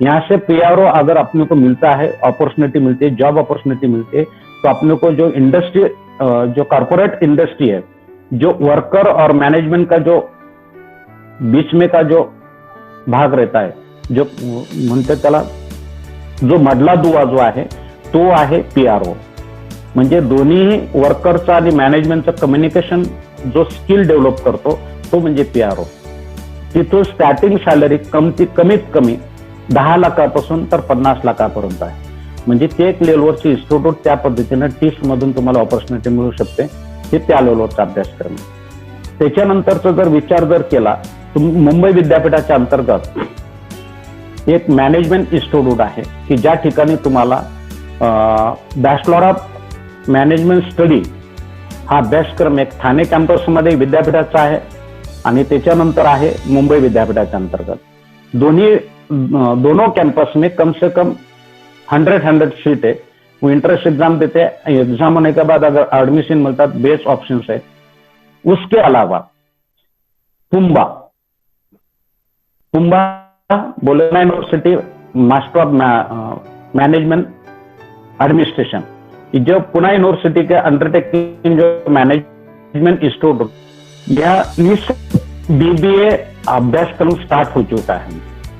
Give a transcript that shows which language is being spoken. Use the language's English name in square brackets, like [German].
[Hindi] यहाँ से PRO अगर अपने को मिलता है, अपॉर्चुनिटी मिलती है, जॉब अपॉर्चुनिटी मिलती है, तो अपने को जो इंडस्ट्री, जो कॉर्पोरेट इंडस्ट्री है, जो वर्कर और मैनेजमेंट का जो बीच में का जो भाग रहता है, जो [Marathi] म्हणते त्याला जो मधला दुवा जो आहे तो आहे [Hindi] PRO। [Marathi] म्हणजे दोन्ही वर्करचा आणि मॅनेजमेंटचं कम्युनिकेशन जो स्किल डेव्हलप करतो तो म्हणजे PRO। तिथून स्टार्टिंग सॅलरी कमीत कमी 10 लाखापासून तर 50 लाखापर्यंत आहे। म्हणजे ते एक लेवलवरची इन्स्टिट्यूट, त्या पद्धतीने टीस मधून तुम्हाला ऑपॉर्च्युनिटी मिळू शकते, हे त्या लेवलवरचा अभ्यासक्रम। त्याच्यानंतरचा जर विचार जर केला, मुंबई विद्यापीठाच्या अंतर्गत एक मॅनेजमेंट इन्स्टिट्यूट आहे की ज्या ठिकाणी तुम्हाला बॅचलर ऑफ मॅनेजमेंट स्टडी हा अभ्यासक्रम एक ठाणे कॅम्पसमध्ये विद्यापीठाचा आहे आणि त्याच्यानंतर आहे मुंबई विद्यापीठाच्या अंतर्गत। [Hindi] दोनों कैंपस में कम से कम 100 सीट है। वो इंट्रेंस एग्जाम देते हैं, एग्जाम होने के बाद अगर एडमिशन मिलता है, बेस्ट ऑप्शन है। उसके अलावा पुंबा बोलेना university master of management administration, जो पुणे यूनिवर्सिटी के अंडरटेकिंग जो मैनेजमेंट इंस्टीट्यूट, यह BBA अभ्यासक्रम स्टार्ट हो चुका है।